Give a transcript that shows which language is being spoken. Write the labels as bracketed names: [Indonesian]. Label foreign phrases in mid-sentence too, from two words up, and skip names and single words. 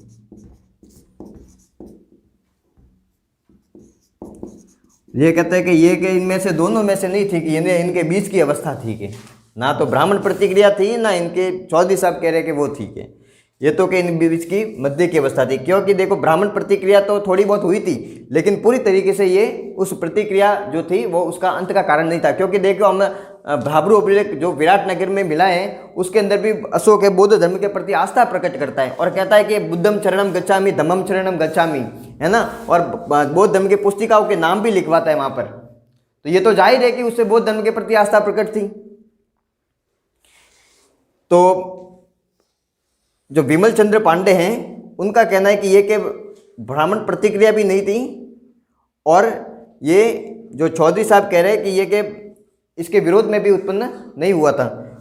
[Hindi] ये कहते हैं कि ये कि इनमें से दोनों में से नहीं थी, कि इनके बीच की अवस्था थी, कि ना तो ब्राह्मण प्रतिक्रिया थी, ना इनके चौधरी साहब कह रहे कि वो थी, कि ये तो कि इन बीच की मध्य की अवस्था थी। क्योंकि देखो ब्राह्मण प्रतिक्रिया तो थोड़ी बहुत हुई थी, लेकिन पूरी तरीके से ये उस प्रतिक्रिया जो थी वो उसका अंत का कारण नहीं था। क्योंकि देखो हम भाब्रू अभिलेख जो विराटनगर में मिला है उसके अंदर भी अशोक बौद्ध धर्म के प्रति आस्था प्रकट करता है और कहता है कि [Pali] बुद्धम शरणम गच्छामि, धम्मम शरणम गच्छामि, [Hindi] है ना, और बौद्ध धर्म की पुस्तिकाओं के नाम भी लिखवाता है वहाँ पर। तो ये तो जाहिर है कि उससे बौद्ध धर्म के प्रति आस्था प्रकट थी। तो जो विमल चंद्र पांडे हैं उनका कहना है कि ये के ब्राह्मण प्रतिक्रिया भी नहीं थी, और ये जो चौधरी साहब कह रहे हैं कि ये के इसके विरोध में भी उत्पन्न नहीं हुआ था।